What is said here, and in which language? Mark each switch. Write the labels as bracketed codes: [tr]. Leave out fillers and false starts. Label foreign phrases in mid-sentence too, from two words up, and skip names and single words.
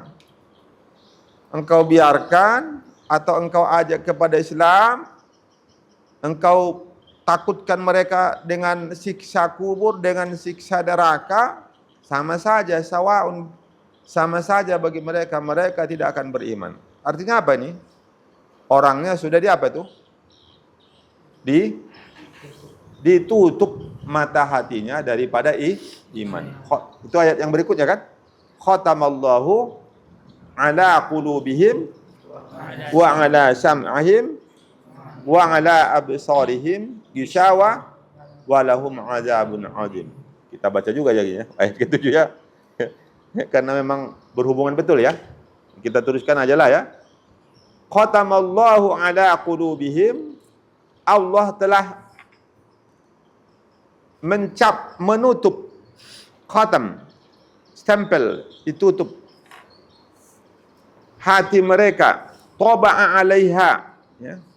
[id] Engkau biarkan atau engkau ajak kepada Islam, engkau takutkan mereka dengan siksa kubur, dengan siksa neraka, sama saja, sawaun, sama saja bagi mereka, mereka tidak akan beriman. Artinya apa ini? Orangnya sudah di apa itu? Ditutup mata hatinya daripada iman. Itu ayat yang berikutnya kan? [ar] ختم الله على قلوبهم وعلى سمعهم وعلى أبصارهم غشاوة ولهم عذاب عظيم. [id] Kita baca juga ya ayat ke-7 ya. Karena memang berhubungan betul ya. Kita teruskan aja lah ya. [ar] ختم الله على قلوبهم, [id] Allah telah mencap, menutup, khatam, stempel, ditutup hati mereka, [ar] طبع عليها, [id] ya.